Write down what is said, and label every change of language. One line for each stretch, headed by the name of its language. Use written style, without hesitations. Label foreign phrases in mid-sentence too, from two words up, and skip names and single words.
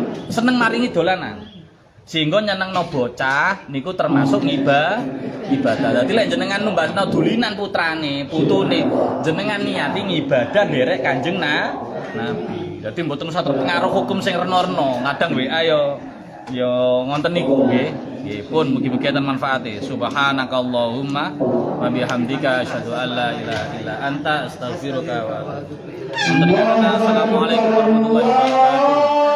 Javanese: Seneng maringi dolanan. Sehingga nyenengno bocah niku termasuk ibadah. Dadi lek jenengan numbasno dulinan putrane, putune, jenengan niati ngibadah nderek Kanjeng Nabi. Dadi mboten usah terpengaruh hukum sing reno-reno. Kadang WA yo ngonten niku nggih. Nggih pun mugi-mugi enten manfaate.
Arabic: سبحانك اللهم وبحمدك أشهد أن لا إله إلا أنت أستغفرك وأتوب إليك. السلام عليكم ورحمة الله وبركاته.